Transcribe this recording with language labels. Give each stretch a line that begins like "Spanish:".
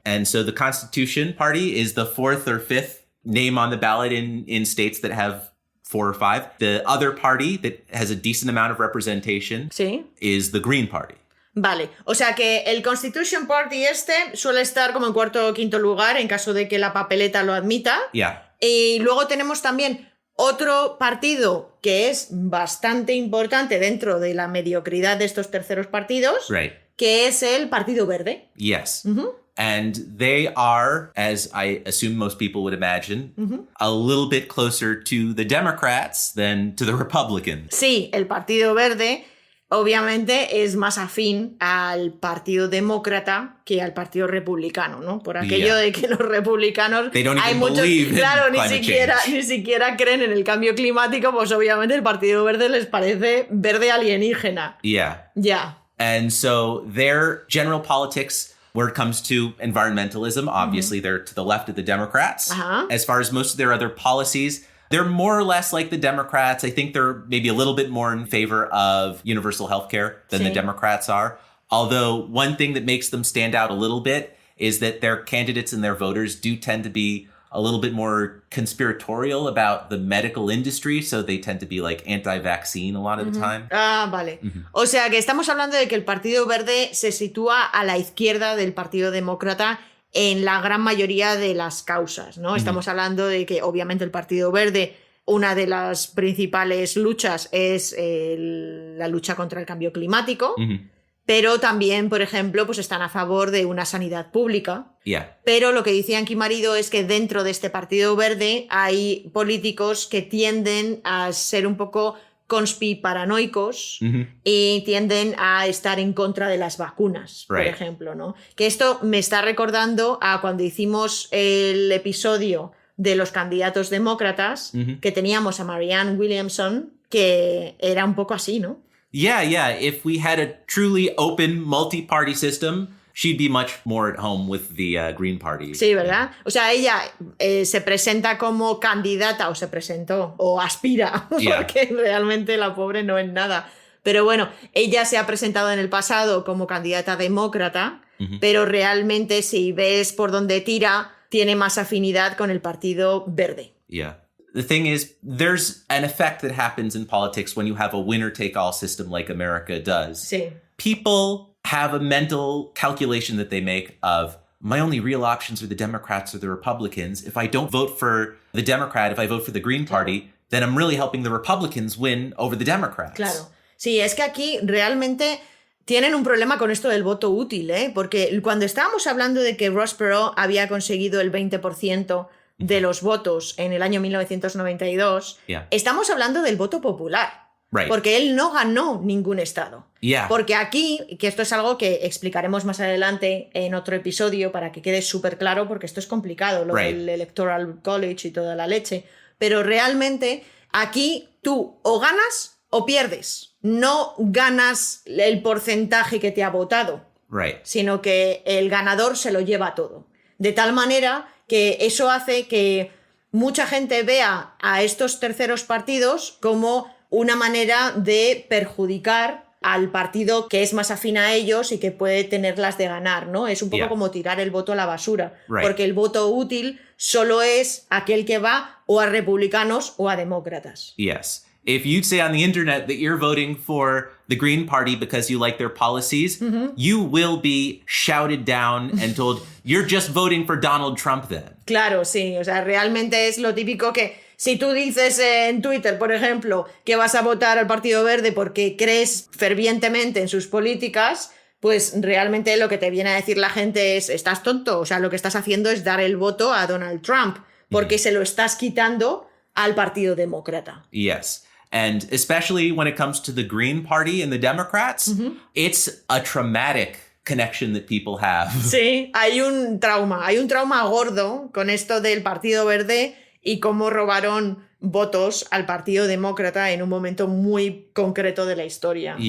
English: And so the Constitution Party is the 4th or 5th name on the ballot in states that have 4 or 5. The other party that has a decent amount of representation
Spanish: Sí.
English: is the Green Party.
Spanish: Vale, o sea que el Constitution Party suele estar como en cuarto o quinto lugar en caso de que la papeleta lo admita.
English: Yeah.
Spanish: Y luego tenemos también otro partido que es bastante importante dentro de la mediocridad de estos terceros partidos,
English: Right.
Spanish: que es el Partido Verde.
English: Yes. And they are, as I assume most people would imagine, a little bit closer to the Democrats than to the Republicans.
Spanish: Sí, el Partido Verde obviamente es más afín al Partido Demócrata que al Partido Republicano, ¿no? Por aquello
English: Yeah.
Spanish: de que los republicanos
English: They don't
Spanish: hay
English: even
Spanish: muchos,
English: believe in
Spanish: claro, ni
English: climate
Spanish: siquiera creen en el cambio climático, pues obviamente el Partido Verde les parece verde alienígena.
English: Yeah.
Spanish: Ya.
English: And so their general politics, where it comes to environmentalism, obviously they're to the left of the Democrats. Uh-huh. As far as most of their other policies, they're more or less like the Democrats. I think they're maybe a little bit more in favor of universal health care than the
Spanish: Sí.
English: Democrats are. Although one thing that makes them stand out a little bit is that their candidates and their voters do tend to be a little bit more conspiratorial about the medical industry. So they tend to be like anti-vaccine a lot of the time.
Spanish: Ah, vale. O sea que estamos hablando de que el Partido Verde se sitúa a la izquierda del Partido Demócrata en la gran mayoría de las causas, ¿no? Estamos hablando de que obviamente el Partido Verde, una de las principales luchas es la lucha contra el cambio climático, pero también, por ejemplo, pues están a favor de una sanidad pública.
English: Yeah.
Spanish: Pero lo que dice Yankee Marido es que dentro de este Partido Verde hay políticos que tienden a ser un poco conspiparanoicos y tienden a estar en contra de las vacunas, por
English: Right.
Spanish: ejemplo, ¿no? Que esto me está recordando a cuando hicimos el episodio de los candidatos demócratas, que teníamos a Marianne Williamson, que era un poco así, ¿no?
English: Yeah, yeah. If we had a truly open multi-party system, she'd be much more at home with the Green Party.
Spanish: Sí, ¿verdad? O sea, ella se presenta como candidata, o se presentó, o aspira,
English: Yeah.
Spanish: porque realmente la pobre no es nada. Pero bueno, ella se ha presentado en el pasado como candidata demócrata, pero realmente si ves por dónde tira, tiene más afinidad con el Partido Verde.
English: Yeah. The thing is, there's an effect that happens in politics when you have a winner-take-all system like America does.
Spanish: Sí.
English: People have a mental calculation that they make of, my only real options are the Democrats or the Republicans. If I don't vote for the Democrat, if I vote for the Green Party, then I'm really helping the Republicans win over the Democrats.
Spanish: Claro. Sí, es que aquí realmente tienen un problema con esto del voto útil, ¿eh? Porque cuando estábamos hablando de que Ross Perot había conseguido el 20% de los votos en el año 1992,
English: Yeah.
Spanish: estamos hablando del voto popular.
English: Right.
Spanish: Porque él no ganó ningún estado.
English: Yeah.
Spanish: Porque aquí, que esto es algo que explicaremos más adelante en otro episodio para que quede súper claro, porque esto es complicado, lo
English: Right.
Spanish: del Electoral College y toda la leche. Pero realmente aquí tú o ganas o pierdes. No ganas el porcentaje que te ha votado,
English: Right.
Spanish: sino que el ganador se lo lleva todo. De tal manera que eso hace que mucha gente vea a estos terceros partidos como una manera de perjudicar al partido que es más afín a ellos y que puede tenerlas de ganar, ¿no? Es un poco
English: Yeah.
Spanish: como tirar el voto a la basura,
English: Right.
Spanish: porque el voto útil solo es aquel que va o a republicanos o a demócratas.
English: Yes. If you say on the internet that you're voting for the Green Party because you like their policies, you will be shouted down and told, you're just voting for Donald Trump then.
Spanish: Claro, sí, o sea, realmente es lo típico que si tú dices en Twitter, por ejemplo, que vas a votar al Partido Verde porque crees fervientemente en sus políticas, pues realmente lo que te viene a decir la gente es, estás tonto, o sea, lo que estás haciendo es dar el voto a Donald Trump, porque se lo estás quitando al Partido Demócrata.
English: Yes. And especially when it comes to the Green Party and the Democrats, it's a traumatic connection that people have.
Spanish: Sí, hay un trauma gordo con esto del Partido Verde y cómo robaron votos al Partido Demócrata en un momento muy concreto de la historia.